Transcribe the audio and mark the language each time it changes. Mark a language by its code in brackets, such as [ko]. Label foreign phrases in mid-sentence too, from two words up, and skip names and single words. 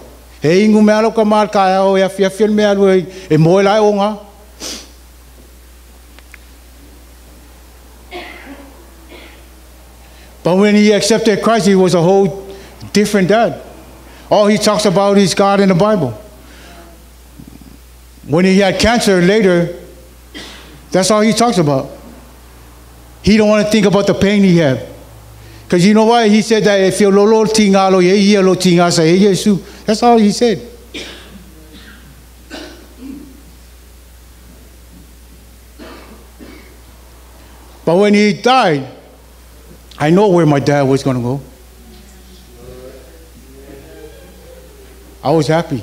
[en] But when he accepted Christ, he was a whole different dad. All he talks about is God and the Bible. When he had cancer later, that's all he talks about. He don't want to think about the pain he had. Because you know why? He said that if you [sm] lolo tingalo ye lo tingasa Yesu. [en] That's all he said. But when he died, I know where my dad was going to go. I was happy.